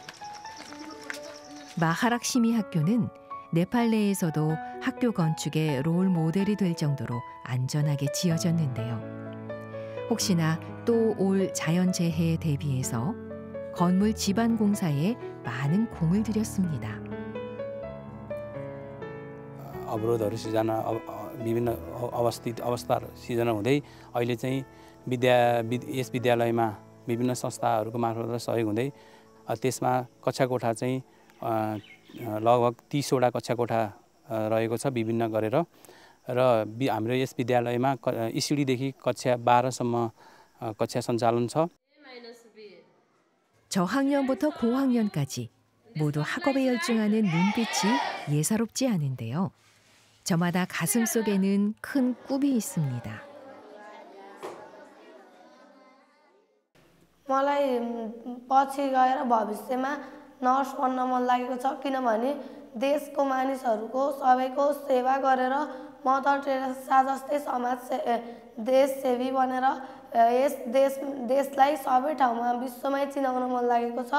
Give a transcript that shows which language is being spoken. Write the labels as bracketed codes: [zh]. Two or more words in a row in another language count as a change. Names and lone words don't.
[ko] 마하락시미 학교는 네팔 내에서도 학교 건축의 롤 모델이 될 정도로 안전하게 지어졌는데요. 혹시나 또 올 자연재해에 대비해서 건물 지반 공사에 많은 공을 들였습니다. [ne] अवरोधहरू सिर्जना विभिन्न अवस्थाहरू सिर्जना हुँदै अहिले चाहिँ यस विद्यालयमा विभिन्न संस्थाहरूको मार्फत सहयोग हुँदै त्यसमा कक्षा कोठा चाहिँ लगभग 30 वटा कक्षा कोठा रहेको छ विभिन्न गरेर र हाम्रो यस विद्यालयमा इसिडीदेखि कक्षा 12 सम्म कक्षा सञ्चालन छ. [ko] 저학년부터 고학년까지 모두 학업에 열중하는 눈빛이 예사롭지 않은데요. 저마다 가슴 속에는 큰 꿈이 있습니다. [ne] मलाई पछि गएर भविष्यमा नर्स बन्न मन लागेको छ किनभने देशको मानिसहरूको सबैको सेवा गरेर मदर टेरेसा जस्तै देशसेवी बनेर यस देशलाई सबै ठाउँमा विश्वमै चिनाउन मन लागेको छ.